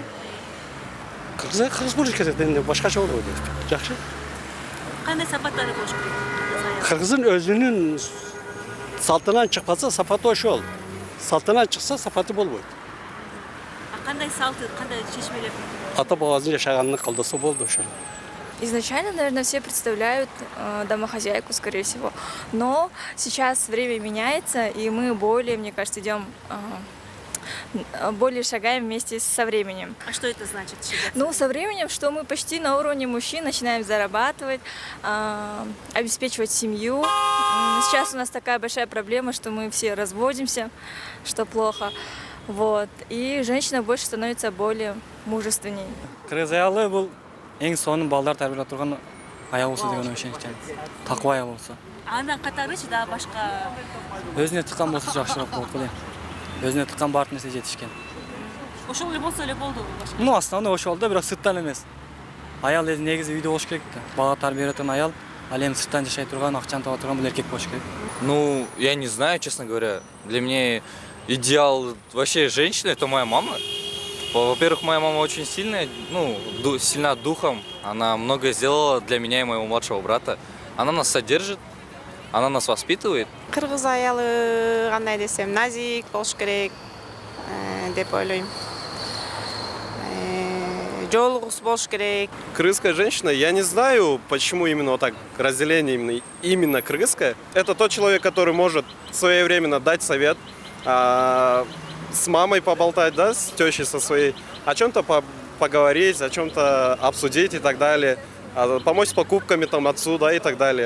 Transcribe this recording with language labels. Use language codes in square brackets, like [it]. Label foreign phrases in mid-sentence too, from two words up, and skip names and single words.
[ky] Кыргыз болуш керек, эми башкача болбойт. Жакшы. Кандай сапаттары болуш керек? Кыргыздын өзүнүн салтынан чыкпаса, сапаты ошол. Салтынан чыкса, сапаты болбойт. Кандай салты, кандай чечмелер? Ата бабасын жашаганын калдаса болду ошол. [ru] Изначально, наверное, все представляют домохозяйку, скорее всего. Но сейчас время меняется, и мы более, мне кажется, идем, более шагаем вместе со временем. А что это значит? Ну, со временем, что мы почти на уровне мужчин начинаем зарабатывать, обеспечивать семью. Сейчас у нас такая большая проблема, что мы все разводимся, что плохо. Вот. И женщина больше становится более мужественней. [ky] Кыргыз аялы бул эң сонун балдар тарбиялап турган аял болсо деген ишеничем. Таква аял болсо. Андан катарычы да башка. Өзүнө тыккан болсо жакшыраак болот го дейм. Өзүнө тыккан баардык нерсе жетишкен. Ошол эле болсо эле болду башка. [ru] Ну, основной [ky] ошол да, бирок сырттан эмес. Аял негизи үйдө болуш керек да. Бала тарбиялай турган аял, ал эми сырттан жашай турган, акчаны таба турган бул эркек болуш керек. [ru] Ну, я не знаю, честно говоря. Для меня идеал вообще женщины — это моя мама. Во-первых, моя мама очень сильная, сильна духом. Она многое сделала для меня и моего младшего брата. Она нас содержит, она нас воспитывает. [ky] Кыргыз аялы кандай десем, назик болуш керек деп ойлойм. Жолугус болуш керек. [ru] Кыргызская женщина, я не знаю, почему именно вот так разделение именно кыргызское. Это тот человек, который может своевременно дать совет, с мамой поболтать, да, с тещей со своей, о чем-то поговорить, о чем-то обсудить и так далее, помочь с покупками там отцу, да, и так далее.